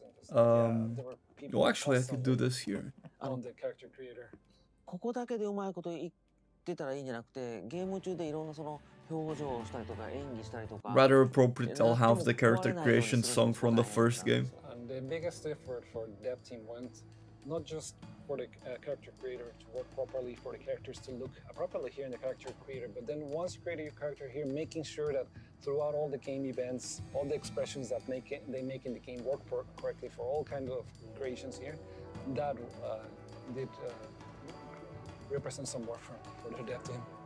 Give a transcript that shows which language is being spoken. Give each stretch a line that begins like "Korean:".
English: Well, actually, I could do this here. On the character creator.
Japanese: ここだけでうまいこと言ってたらいいんじゃなくて、ゲーム中でいろんなその表情をしたりとか演技したりとか。
English: Rather appropriate, I'll have the character creation song from the first game. And the biggest effort for the dev team went not just for the character creator to work properly, for the characters to look properly here in the character creator, but then once you create your character here, making sure that throughout all the game events, all the expressions that they make in the game work correctly for all kinds of creations here, that did represent some work for the dev team.